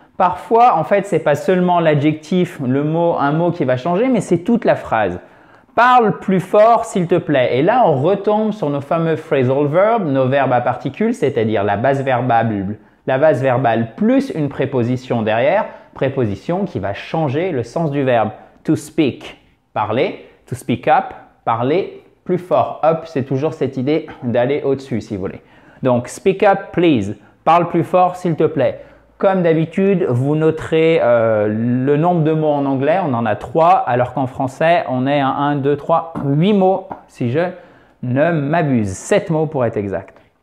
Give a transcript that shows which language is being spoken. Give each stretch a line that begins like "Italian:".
French: Parfois, en fait, ce n'est pas seulement l'adjectif, le mot, un mot qui va changer, mais c'est toute la phrase. Parle plus fort, s'il te plaît. Et là, on retombe sur nos fameux phrasal verbs, nos verbes à particules, c'est-à-dire la base verbale plus une préposition derrière, préposition qui va changer le sens du verbe.
English: To speak, parler. To speak up,
French: parler plus fort. Up, c'est toujours cette idée d'aller au-dessus, si vous voulez. Donc,
English: speak up, please.
French: Parle plus fort, s'il te plaît. Comme d'habitude, vous noterez le nombre de mots en anglais. On en a 3, alors qu'en français, on est à 1, 2, 3, 8 mots, si je ne m'abuse. 7 mots pour être exact.